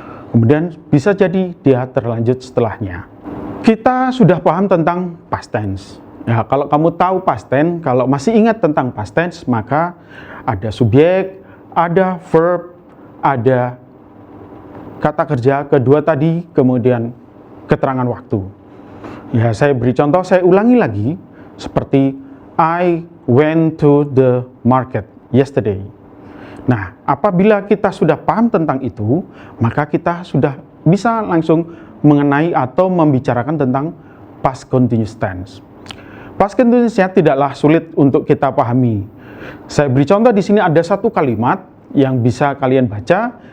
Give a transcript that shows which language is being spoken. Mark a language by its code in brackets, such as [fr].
[id] Kemudian bisa jadi dia terlanjut setelahnya. Kita sudah paham tentang past tense. Ya, kalau kamu tahu past tense, kalau masih ingat tentang past tense, maka ada subjek, ada verb, ada kata kerja kedua tadi, kemudian keterangan waktu. Ya, saya beri contoh, saya ulangi lagi, seperti [en] I went to the market yesterday. [id] Nah, apabila kita sudah paham tentang itu, maka kita sudah bisa langsung mengenai atau membicarakan tentang past continuous tense. Past continuous-nya tidaklah sulit untuk kita pahami. Saya beri contoh di sini ada satu kalimat yang bisa kalian baca.